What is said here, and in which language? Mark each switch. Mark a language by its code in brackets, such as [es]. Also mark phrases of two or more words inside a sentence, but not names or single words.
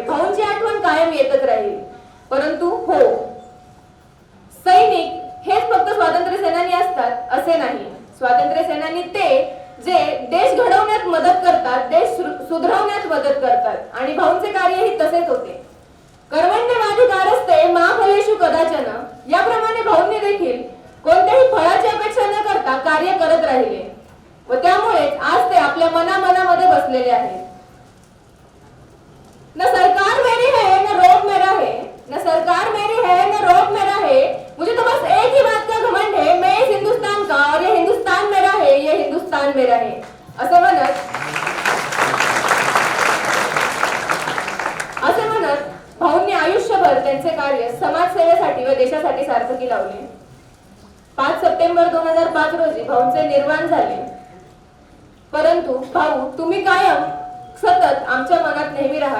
[mr] भाऊंची आठवण कायम येतच राहील. परंतु हो, सैनिक हेच फक्त स्वातंत्र्य सेनानी असतात असे नाही. स्वातंत्र्य सेनानी ते जे देश घडवण्यात मदत करतात, देश सुधारवण्यात मदत करतात आणि भाऊंचे कार्यही तसेच होते. [sa] कर्मण्येवाधिकारस्ते मा फलेषु कदाचन [mr] याप्रमाणे भाऊंनी देखील कोणत्याही फळाची अपेक्षा न करता कार्य करत राहिले व त्यामुळेच आज ते आपल्या मनामध्ये बसलेले आहेत. [hi] न सरकार मेरी है न रोड मेरा है, न सरकार मेरी है न रोड मेरा है, मुझे तो बस एक ही बात का घमंड है, मैं इस हिंदुस्तान का और ये हिंदुस्तान मेरा है, ये हिंदुस्तान मेरा है [mr] असं म्हणत भाऊंनी आयुष्यभर त्यांचे कार्य समाजसेवेसाठी व देशासाठी सार्थकी लावले. 5 सप्टेंबर 2005 रोजी भाऊंचे निर्वाण झाले. परंतु भाऊ तुम्ही कायम सतत आमच्या मनात नेहमी राहाल.